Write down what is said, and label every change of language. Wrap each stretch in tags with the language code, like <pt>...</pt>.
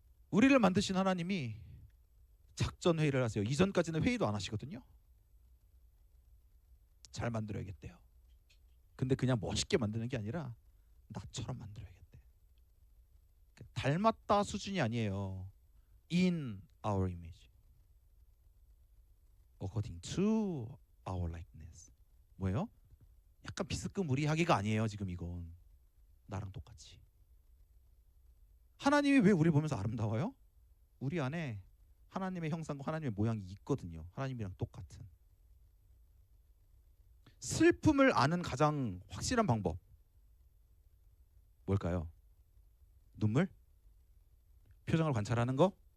<ko>우리를 만드신 하나님이 작전 회의를 하세요. 이전까지는 회의도 안 하시거든요. 잘 만들어야겠대요. 근데 그냥 멋있게 만드는 게 아니라 나처럼 만들어야겠대. 닮았다 수준이 아니에요.</ko> <en>In our image, according to our likeness.</en> <ko>뭐예요? 약간 비스듬무리하기가 아니에요. 지금 이건 나랑 똑같이. 하나님이 왜 우리 보면서 아름다워요? 우리 안에 하나님의 형상과 하나님의 모양이 있거든요. 하나님이랑 똑같은. 슬픔을 아는 가장 확실한 방법 뭘까요? 눈물? 표정을 관찰하는 거?</ko>